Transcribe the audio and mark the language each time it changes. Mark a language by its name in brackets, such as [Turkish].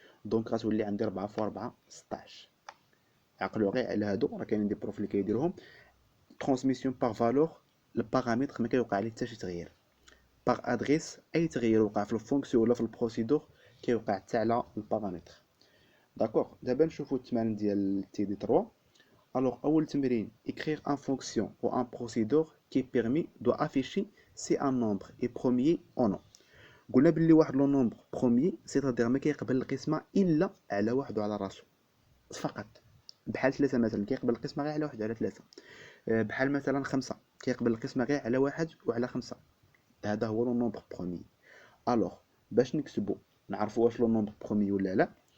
[Arabic] دونك غتولي عندي 4 فوا 4 16. عقلوا غير على هادو، راه كاينين دي بروف اللي كيديروهم. ترانسميسيون باغ فالور البارامتر ما كيوقع عليه حتى شي تغيير. باغ ادريس اي تغيير وقع في الفونكسيون ولا في البروسيدور كيوقع حتى على البارامتر. داكوغ، دابا نشوفو التمارين ديال تي دي 3. الوغ اول تمرين [French] écrire un fonction ou un procédure qui permet de afficher si un nombre est premier ou non. [Arabic] قلنا بلي واحد لو نومبر بروميي سيتادير ما كيقبل القسمه الا على واحد وعلى راسو فقط. بحال 3 مثلا كيقبل القسمه غير على واحد وعلى 3. بحال مثلا 5 كيقبل القسمه غير على واحد وعلى 5. هذا هو لو نومبر بروميي. الوغ باش نكتبو نعرفو واش لو نومبر بروميي ولا لا.